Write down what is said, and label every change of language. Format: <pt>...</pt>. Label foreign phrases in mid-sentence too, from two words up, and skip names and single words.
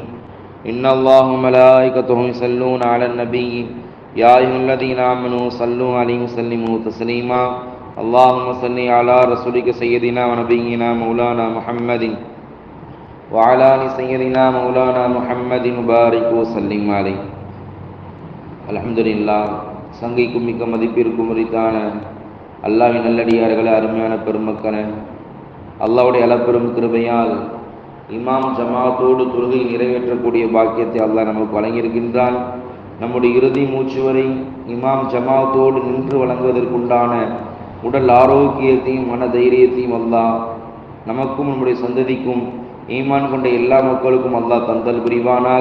<ar>إن الله وملائكته يصلون على النبي يا أيها الذين آمنوا صلوا عليه وسلموا تسليما. اللهم صل على رسولك سيدنا ونبينا مولانا محمد وعلى آل سيدنا مولانا محمد مبارك وسلم عليه. الحمد لله.</ar> <ta>சங்கைக்கும் மிக்க மதிப்பிற்கும் உரித்தான அல்லாஹ்வின் நல்லடியார்களே, அருமையான பெருமக்களே, அல்லாஹ்வுடைய அளப்பெரும் கிருபையால் இமாம் ஜமாத்தோடு தொழுகை நிறைவேற்றக்கூடிய பாக்கியத்தை அல்லாஹ் நமக்கு வழங்கியிருக்கின்றான். நம்முடைய இறுதி மூச்சு வரை இமாம் ஜமாத்தோடு நின்று வழங்குவதற்குண்டான உடல் ஆரோக்கியத்தையும் மன தைரியத்தையும் அல்லாஹ் நமக்கும் நம்முடைய சந்ததிக்கும் ஈமான் கொண்ட எல்லா மக்களுக்கும் அல்லாஹ் தந்தல் புரிவானாக.</ta>